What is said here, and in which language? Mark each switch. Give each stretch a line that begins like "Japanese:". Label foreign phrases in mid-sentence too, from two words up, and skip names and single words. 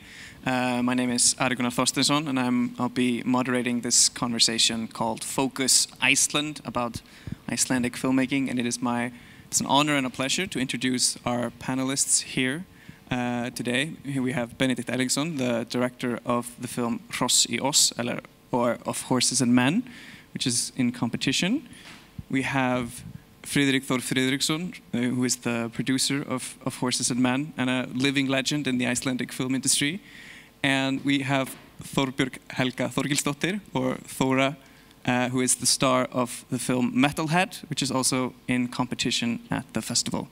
English: My name is Gunnar Thorsteinsson, and I'll be moderating this conversation called Focus Iceland about Icelandic filmmaking. And it's an honor and a pleasure to introduce our panelists here today. Here we have Benedikt Erlingsson, the director of the film Hross í oss, or Of Horses and Men, which is in competition. We have Friðrik Þór Friðriksson, who is the producer of Horses and Men and a living legend in the Icelandic film industry. And we have Þorbjörg Helga Þorgilsdóttir, or Þóra, who is the star of the film Metalhead, which is also in competition at the festival.